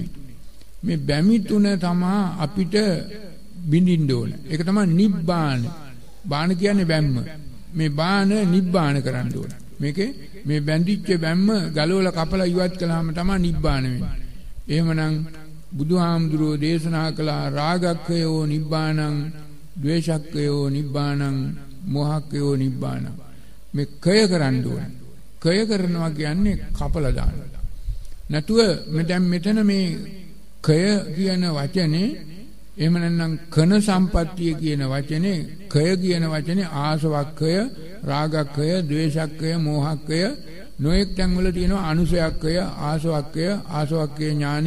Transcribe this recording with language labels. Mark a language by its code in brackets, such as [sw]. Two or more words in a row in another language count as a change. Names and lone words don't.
[si] මේ බැමි තුන තමයි අපිට බින්දින්න ඕන. ඒක තමයි නිබ්බාන. බාන කියන්නේ බැම්ම. මේ බාන නිබ්බාන කරන්න ඕන. මේකේ මේ බැඳිච්ච බැම්ම ගලවලා කපලා ඉවත් කළාම තමයි නිබ්බාන වෙන්නේ. එහෙමනම් බුදුහාමුදුරෝ දේශනා කළ [pi] රාගක්ඛයෝ නිබ්බානං, ද්වේෂක්ඛයෝ නිබ්බානං, මෝහක්ඛයෝ නිබ්බානං. [si] මේ කය කරන්න ඕන. කය කරනවා කියන්නේ කපලා දාන්න. නැතුව මෙතන මේ කය කියන වචනේ, එහෙම නැත්නම් කන සම්පත්තිය කියන වචනේ, කය කියන වචනේ ආසවක්ඛය, රාගක්ඛය, ද්වේෂක්ඛය, මෝහක්ඛය, නොඑක් තැන් වල තියෙනවා අනුසයක්ඛය, ආසවක්ඛය ඥානය.